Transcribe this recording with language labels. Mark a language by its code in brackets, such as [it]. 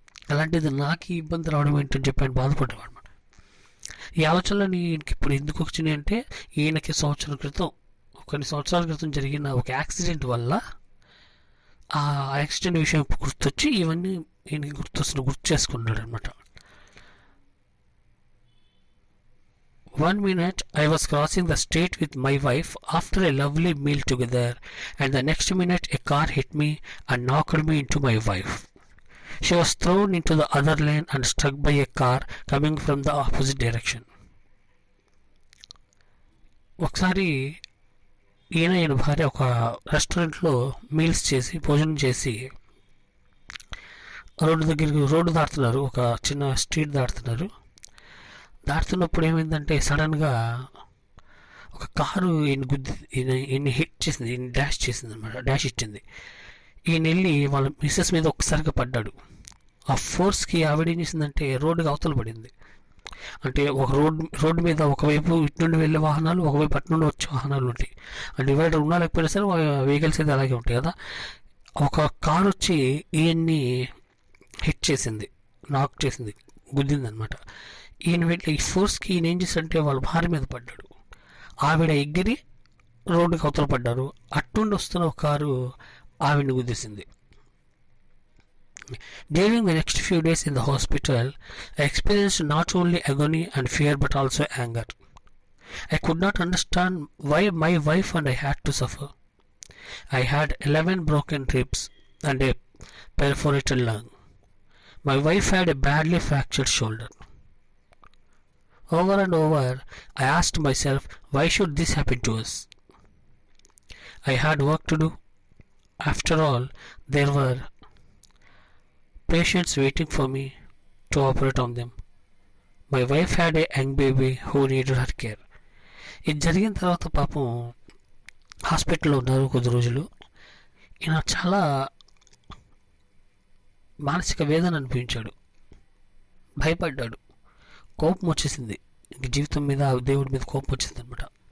[te] అలాంటిది నాకు ఇబ్బంది రావడం ఏంటని చెప్పి ఆయన బాధపడేవాడు. ఈ ఆలోచనలు ఈయనకి ఇప్పుడు ఎందుకు వచ్చినాయి అంటే, ఈయనకి కొన్ని సంవత్సరాల క్రితం జరిగిన ఒక యాక్సిడెంట్ వల్ల ఆ యాక్సిడెంట్ విషయం గుర్తొచ్చి ఇవన్నీ ఈయనకి గుర్తు చేసుకున్నాడు అనమాట. [en] 1 minute I was crossing the street with my wife after a lovely meal together, and the next minute a car hit me and knocked me into my wife. She was thrown into the other lane and struck by a car coming from the opposite direction. [te] ఒకసారి ఈయన భార్య ఒక రెస్టారెంట్లో భోజనం చేసి road దాటుతున్నారు. ఒక చిన్న street దాటుతున్నప్పుడు ఏమైందంటే సడన్గా ఒక కారు ఈయన హిట్ చేసింది, ఈయన డాష్ ఇచ్చింది. ఈయన వెళ్ళి వాళ్ళ మిస్సెస్ మీద ఒక్కసారిగా పడ్డాడు. ఆ ఫోర్స్కి ఆవిడ ఏం చేసిందంటే రోడ్డుకి అవతల పడింది. అంటే ఒక రోడ్డు మీద ఒకవైపు ఇటు నుండి వెళ్ళే వాహనాలు, ఒకవైపు అటు నుండి వచ్చే వాహనాలు ఉంటాయి. అంటే డివైడర్ ఉన్నా లేకపోయినా సరే వెహికల్స్ అయితే అలాగే ఉంటాయి కదా. ఒక కారు వచ్చి ఈయన్ని హిట్ చేసింది, నాక్ చేసింది, గుద్దింది అనమాట. ఈ ఫోర్స్కి ఈయన ఏం చేశాడంటే వాళ్ళ భార్య మీద పడ్డాడు. ఆవిడ ఎగిరి రోడ్డుకి అవతల పడ్డారు. అట్టుండి వస్తున్న ఒక కారు ఆవిడని గుద్దేసింది. [en] During the next few days in the hospital, I experienced not only agony and fear but also anger. I could not understand why my wife and I had to suffer. I had 11 broken ribs and a perforated lung. My wife had a badly fractured shoulder. Over and over, I asked myself, why should this happen to us? I had work to do. After all, there were patients waiting for me to operate on them. My wife had a young baby who needed her care. [te] ఇది జరిగిన తర్వాత పాపం హాస్పిటల్లో ఉన్నారు కొద్ది రోజులు. ఈయన చాలా మానసిక వేదన అనిపించాడు, భయపడ్డాడు, కోపం వచ్చేసింది. ఇంక జీవితం మీద, దేవుడి మీద కోపం వచ్చేసింది అనమాట.